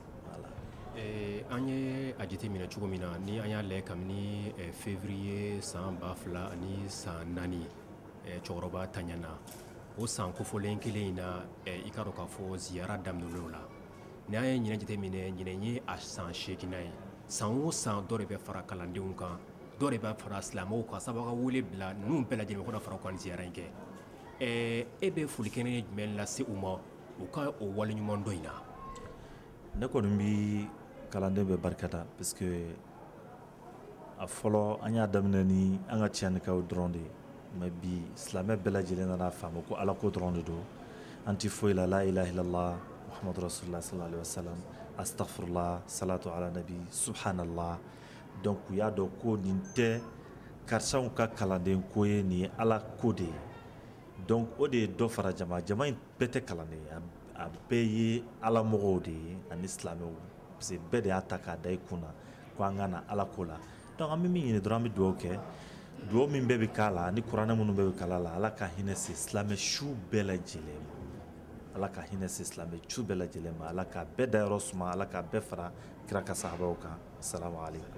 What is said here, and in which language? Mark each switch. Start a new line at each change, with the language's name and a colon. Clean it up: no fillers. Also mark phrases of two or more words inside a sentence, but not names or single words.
Bambara: an ye a jate minɛ cogo min na ni an y'a lajɛ kabini février san 2000 ani san 4 cɛkɔrɔba taɲana o san kofɔlen kelen in na i ka dɔn k'a fɔ ziyara daminɛlen o la ni an ye ɲinɛ jate minɛ ɲinɛ ye a san 8nan ye san o san dɔ de bɛ fara kalandenw kan dɔ de bɛ fara silamɛw kan sabu ka wele bila ninnu bɛɛ lajɛlen ko fara kan ziyara in kɛ e bɛ foli kɛnɛ jumɛn lase u ma u ka o waleɲuman dɔ in na ne kɔni bi kalanden bɛ barikada
French: parce que
Bambara: a fɔlɔ an y'a daminɛ ni an ka tiɲɛnikaw dɔrɔn de ye mais bi silamɛ bɛɛ lajɛlen nana faamu ko ala ko dɔrɔn de don an ti foyi la
Arabic: لا إله إلا الله محمد رسول الله صلى الله عليه وسلم أستغفر الله صلاة على النبي سبحان الله
Bambara: donc u y'a dɔn ko nin tɛ karisaw ka kalanden ko ye nin ye ala ko de ye donc o de ye dɔ fara jama in bɛɛ tɛ kalanden ye a bɛɛ ye ala mɔgɔw de ye ani silamɛw
French: parce que
Bambara: bɛɛ de y'a ta k'a da i kun na ko an ka na ala ko la donc an bɛ min ɲini dɔrɔn an bɛ dugawu kɛ dugawu min bɛɛ bɛ k'a la ni kuranɛ minnu bɛɛ bɛ kala la ala ka hinɛ se silamɛ su bɛɛ lajɛlen ma ala ka hinɛ se silamɛ su bɛɛ lajɛlen ma ala ka bɛɛ dayɔrɔ suma ala ka bɛɛ fara kira ka sahabaw kan
Arabic: سلام عليكم